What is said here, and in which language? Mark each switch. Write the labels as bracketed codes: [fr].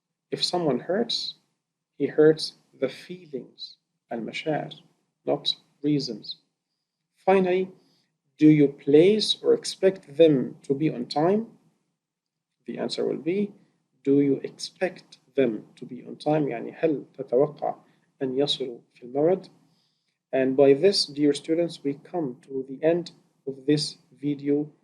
[en] If someone hurts, he hurts the feelings, المشاعر, not reasons. Finally, do you place or expect them to be on time? The answer will be, do you expect them to be on time? [ar] يعني هل تتوقع أن يصلوا في الموعد? [en] And by this, dear students, we come to the end of this video.